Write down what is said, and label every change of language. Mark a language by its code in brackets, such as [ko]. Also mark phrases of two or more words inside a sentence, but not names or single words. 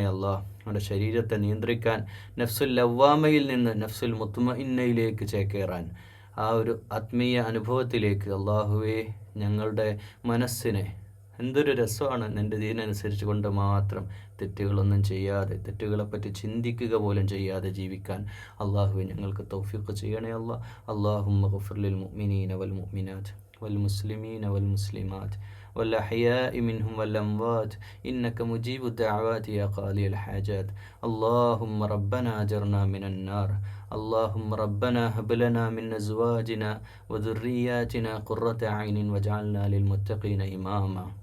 [ml] അള്ളാഹ് നമ്മുടെ ശരീരത്തെ നിയന്ത്രിക്കാൻ, [ar] النفس اللوامة [ml] നിന്ന് [ar] النفس المطمئنة [ml] ചേക്കേറാൻ, ആ ഒരു ആത്മീയ അനുഭവത്തിലേക്ക് അള്ളാഹുവെ ഞങ്ങളുടെ മനസ്സിനെ, എന്തൊരു രസമാണ് നിൻ്റെ ദീനനുസരിച്ച് കൊണ്ട് മാത്രം തെറ്റുകളൊന്നും ചെയ്യാതെ, തെറ്റുകളെപ്പറ്റി ചിന്തിക്കുക പോലും ചെയ്യാതെ ജീവിക്കാൻ അള്ളാഹുവെ ഞങ്ങൾക്ക് തൗഫീഖ് ചെയ്യണേ. [ar] اللهم اغفر للمؤمنين والمؤمنات والمسلمين والمسلمات والأحياء منهم والأموات إنك مجيب الدعوات يا قاضي الحاجات. اللهم ربنا أجرنا من النار. اللهم ربنا هب لنا من أزواجنا وذرياتنا قرة عين واجعلنا للمتقين إماما.